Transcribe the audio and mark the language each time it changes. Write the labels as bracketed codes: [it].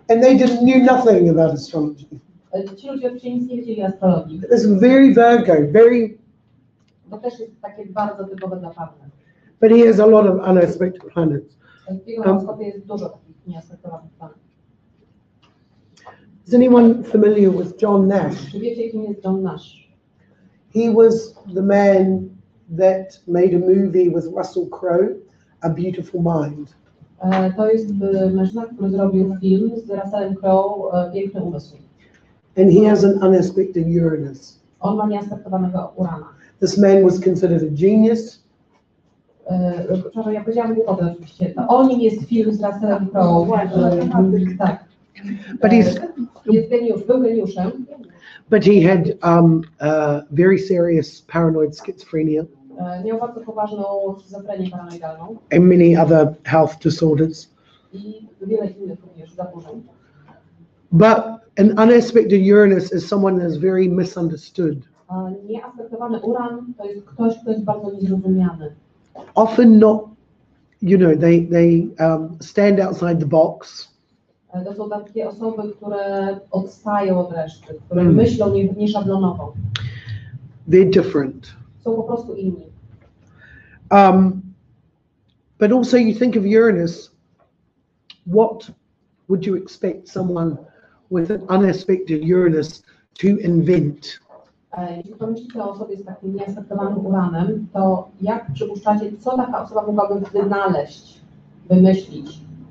[en] And they knew nothing about astrology. [pl] Ci ludzie oczywiście nic nie wiedzieli o astrologii. [en] It's very Virgo, very. [pl] To też jest takie bardzo typowe dla Pawła. [en] But he has a lot of unaspected planets. [pl] W jego horoskopie jest dużo takich nieaspektowanych planów. [en] Is anyone familiar with John Nash? [pl] Czy wiecie, kim jest John Nash? [en] He was the man that made a movie with Russell Crowe, A Beautiful Mind. [pl] To jest mężczyzna, który zrobił film z Russellem Crowe, Piękny umysł. [en] And he has an unaspected Uranus. [pl] On ma nieaspektowanego Urana. [en] This man was considered a genius. [pl] Przepraszam, ja powiedziałam głupotę oczywiście. To o nim jest film z Russellem Crowe. Tak. [en] But [pl] Był geniuszem. [en] But he had very serious paranoid schizophrenia [pl] Miał bardzo poważną schizofrenię paranoidalną [en] and many other health disorders. [pl] i wiele innych również zaburzeń. [en] But an unaspected Uranus is someone that is very misunderstood. [pl] Nieaspektowany Uran to jest ktoś, kto jest bardzo niezrozumiany. [en] Often not, they stand outside the box. [pl] To są takie osoby, które odstają od reszty, które myślą nieszablonowo. [en] They're different. [pl] Są po prostu inni. [en] But also you think of Uranus, what would you expect someone with an unaspected Uranus to invent? [pl] Jeśli pomyślicie o osobie z takim nieaspektowanym Uranem, to jak przypuszczacie, co taka osoba mogłaby wynaleźć, wymyślić?